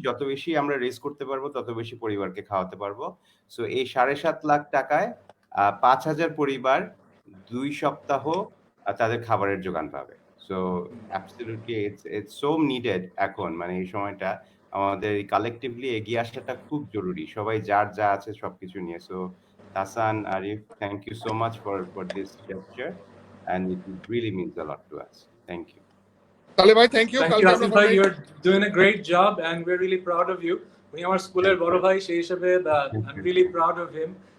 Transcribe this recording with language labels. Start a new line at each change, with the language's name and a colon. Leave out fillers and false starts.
Bangla: যত বেশি আমরা রেজ করতে পারবো তত বেশি পরিবারকে খাওয়াতে পারবো। সো এই 7.5 লাখ টাকায় 5,000 পরিবার 2 সপ্তাহ তাদের খাবারের যোগান পাবে। So
English: absolutely it's so needed
Bangla: এখন, মানে এই সময়টা আমাদের কালেকটিভলি এগিয়ে আসাটা খুব জরুরি, সবাই যার যা আছে সবকিছু নিয়ে।
English: So Hasan, Arif, thank you so much for this gesture, and it really means a lot to us. Thank you.
Bangla: তাহলে ভাই
English: Thank you. Thank you, Asif bhai. You're doing a great job, and we're really proud of you.
Bangla: উনি আমার স্কুলের বড় ভাই, সেই হিসেবে
English: I'm really proud of him.